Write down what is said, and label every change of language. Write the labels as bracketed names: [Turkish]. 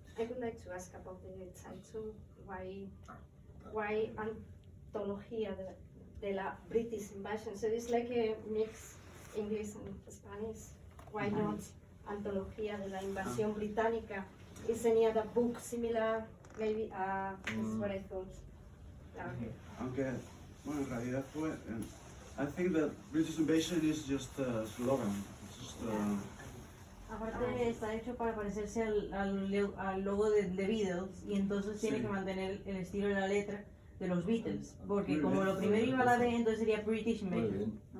[English] I would like to ask about the title. Why Antologia de la British Invasion? So it's like a mix English and Spanish. Why not Antología de la Invasión Británica? Is any other book similar? Maybe, that's what I thought. [Spanish] Aunque, bueno, en realidad fue. [English] I think that British Invasion is just a slogan. It's just, [Spanish] Aparte está hecho para parecerse al logo de The Beatles y entonces tiene que mantener el estilo de la letra de los Beatles, porque como lo primero iba a la B, entonces sería British Invasion.